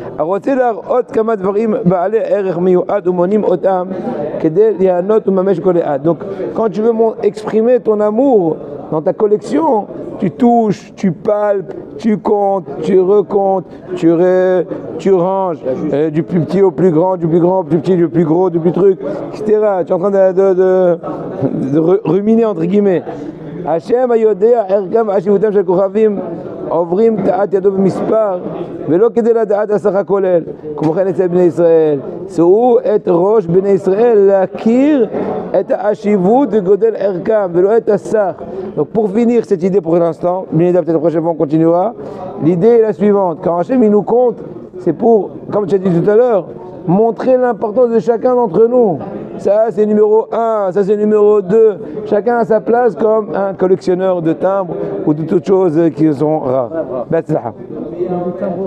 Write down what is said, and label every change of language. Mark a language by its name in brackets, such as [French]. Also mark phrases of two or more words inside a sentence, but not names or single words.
[French] Donc, quand tu veux exprimer ton amour dans ta collection, tu touches, tu palpes, tu comptes, tu recomptes, tu ranges, du plus petit au plus grand, du plus grand au plus petit, du plus gros, du plus truc, etc. Tu es en train de ruminer entre guillemets. [Hebrew] השם היודע ערכם וחשיבותם של כוכבים עוברים תחת ידו במספר ולא כדי לדעת הסך הכולל. כמו כן אצל בני ישראל, שאו את ראש בני ישראל להכיר את החשיבות וגודל ערכם ולא את הסך. [French] Donc pour finir cette idée pour l'instant, bien peut-être la prochaine fois on continuera, l'idée est la suivante. Quand Hachem il nous compte, c'est pour, comme tu as dit tout à l'heure, montrer l'importance de chacun d'entre nous. Ça c'est numéro 1, ça c'est numéro 2. Chacun a sa place comme un collectionneur de timbres ou de toutes choses qui sont rares.